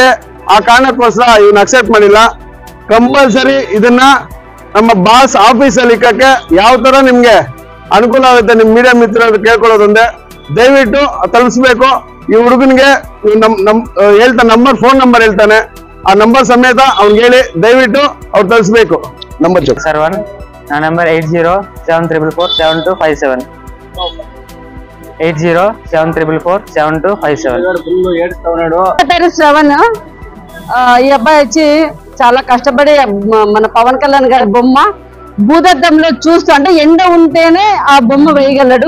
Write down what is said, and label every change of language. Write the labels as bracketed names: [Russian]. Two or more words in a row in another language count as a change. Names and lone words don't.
[Kannada] ಆ ಕಾರಣಕ್ಕೋಸ್ಕರ ಇವನು ಅಕ್ಸೆಪ್ಟ್ ಮಾಡಿಲ್ಲ. ಕಂಪಲ್ಸರಿ ಇದನ್ನ ನಮ್ಮ ಬಾಸ್ ಆಫೀಸಲ್ಲಿ ಇಕ್ಕಕ್ಕೆ ಯಾವ ತರ ನಿಮ್ಗೆ ಅನುಕೂಲ ಆಗುತ್ತೆ ನಿಮ್ ಮೀಡಿಯಾ ಮಿತ್ರರು ಕೇಳ್ಕೊಳ್ಳೋದೊಂದೇ, ದಯವಿಟ್ಟು ತಲುಪಿಸ್ಬೇಕು. ಈ ಹುಡುಗನಿಗೆ ಹೇಳ್ತಾ ಫೋನ್ ನಂಬರ್ ಹೇಳ್ತಾನೆ, ಆ ನಂಬರ್ ಸಮೇತ ಅವ್ನಿಗೆ ಹೇಳಿ ದಯವಿಟ್ಟು ಅವ್ರು ತಲುಪಿಸ್ಬೇಕು. ನಂಬರ್ ಸರ್ವನ್, [Telugu] నా నంబర్ 8074447257 8074447257. శ్రవణ్, ఈ అబ్బాయి వచ్చి చాలా కష్టపడి మన పవన్ కళ్యాణ్ గారి బొమ్మ భూదద్దంలో చూస్తూ, అంటే ఎండ ఉంటేనే ఆ బొమ్మ వేయగలడు.